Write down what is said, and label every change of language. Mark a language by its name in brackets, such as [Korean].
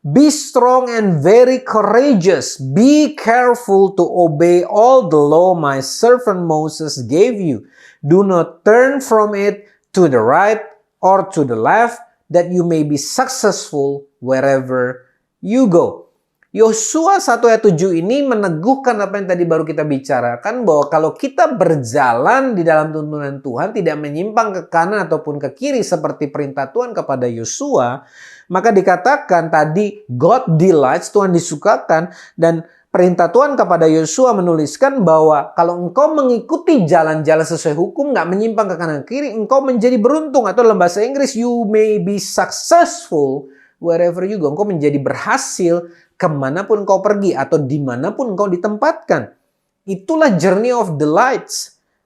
[English] Be strong and very courageous. Be careful to obey all the law my servant Moses gave you. Do not turn from it to the right or to the left, that you may be successful wherever you go. [Indonesian] Yosua 1 ayat 7 ini meneguhkan apa yang tadi baru kita bicarakan, bahwa kalau kita berjalan di dalam tuntunan Tuhan, tidak menyimpang ke kanan ataupun ke kiri seperti perintah Tuhan kepada Yosua, maka dikatakan tadi [English] God delights, [Indonesian] Tuhan disukakan, dan perintah Tuhan kepada Yosua menuliskan bahwa kalau engkau mengikuti jalan-jalan sesuai hukum, nggak menyimpang ke kanan ke kiri, engkau menjadi beruntung, atau dalam bahasa Inggris, [English] you may be successful wherever you go. [Indonesian] Engkau menjadi berhasil kemanapun kau pergi atau dimanapun kau ditempatkan. Itulah [English] journey of delights.